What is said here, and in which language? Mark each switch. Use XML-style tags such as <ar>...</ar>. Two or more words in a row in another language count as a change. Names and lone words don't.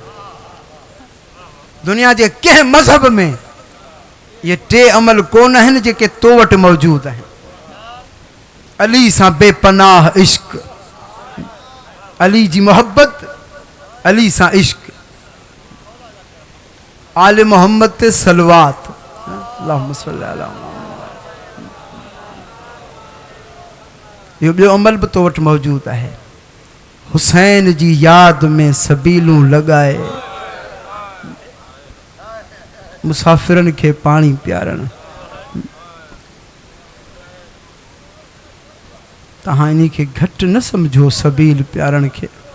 <sd>दुनिया जे कंहिं मज़हब में ये टे अमल कोन आहिनि जेके तो वटि मौजूद आहिनि। अली सां बेपनाह इश्क, अली जी मोहब्बत, अली सां इश्क, आले मोहम्मद ते सलवात,</sd> <ar>اللهم صل على محمد.</ar> <sd>इहो ॿियो अमल बि तो वटि मौजूद आहे। हुसैन जी याद में सबीलूं लॻाए मुसाफ़िरनि खे पाणी पियारणु। तव्हां इन खे घटि न सम्झो सबील पियारण खे।</sd>